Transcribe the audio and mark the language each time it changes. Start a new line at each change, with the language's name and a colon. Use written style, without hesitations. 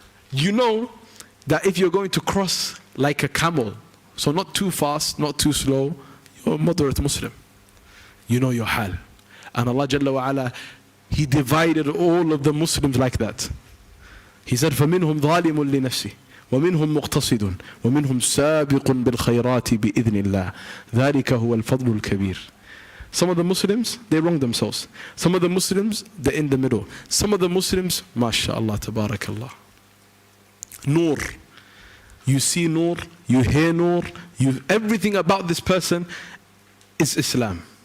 English: You know that if you're going to cross like a camel, so not too fast, not too slow, you're a moderate Muslim. You know your hal. And Allah Jalla wa Ala, He divided all of the Muslims like that. He said,
Arabic: فَمِنْهُمْ ظَالِمٌ لِنَفْسِهِ ومنهم مقتصد ومنهم سابق بالخيرات بإذن الله ذلك هو الفضل الكبير.
English: Some of the Muslims, they wrong themselves. Some of the Muslims, they're in the middle. Some of the Muslims, mashallah, tabarakallah. Noor. You see Noor, you hear Noor, everything about this person is Islam.